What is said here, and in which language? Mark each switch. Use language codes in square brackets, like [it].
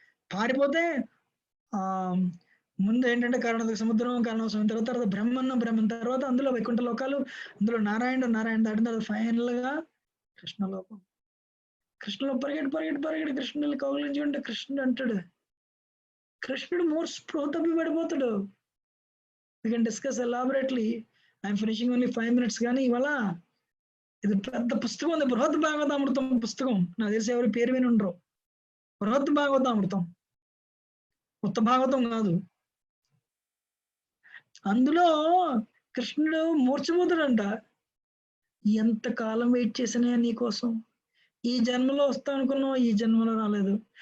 [te] పారిపోతే ఆ ముందు ఏంటంటే కారణం సముద్రం, కారణం సముద్రం తర్వాత బ్రహ్మం తర్వాత అందులో వైకుంఠ లోకాలు, అందులో నారాయణ దాటిన తర్వాత ఫైనల్ గా కృష్ణలోకం. కృష్ణలో పరిగెట్టి కృష్ణుని కౌగిలించి ఉంటే కృష్ణుడు అంటాడు, కృష్ణుడు మోర్ స్పృహ తప్పి పడిపోతాడు. [en] We can discuss elaborately. I'm finishing only 5 minutes. [te] కానీ ఇవాళ ఇది పెద్ద పుస్తకం ఉంది, బృహత్ భాగవతామృతం పుస్తకం. నాకు తెలిసి ఎవరి పేరు విని ఉండరు. బృహత్ భాగవతామృతం, కొత్త భాగవతం కాదు. అందులో కృష్ణుడు మూర్ఛపోతాడంట. ఎంత కాలం వెయిట్ చేసినా నీకోసం, ఈ జన్మలో వస్తా అనుకున్నావు, ఈ జన్మలో రాలేదు.